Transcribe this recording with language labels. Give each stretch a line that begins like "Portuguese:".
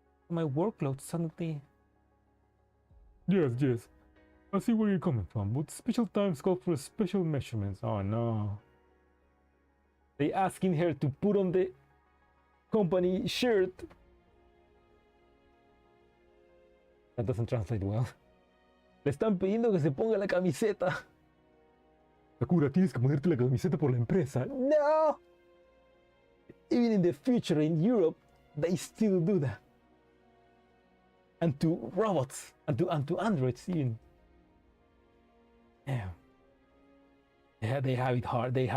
English: My workload suddenly... Yes. I see where you're coming from, but special times call for special measurements. Oh no. They asking her to put on the company shirt. That doesn't translate well.
Spanish: Le están pidiendo que se ponga la camiseta. Sakura, tienes que ponerte la camiseta por la empresa.
English: No! Even in the future in Europe, they still do that. And to robots, and to androids even. Yeah. They have it hard.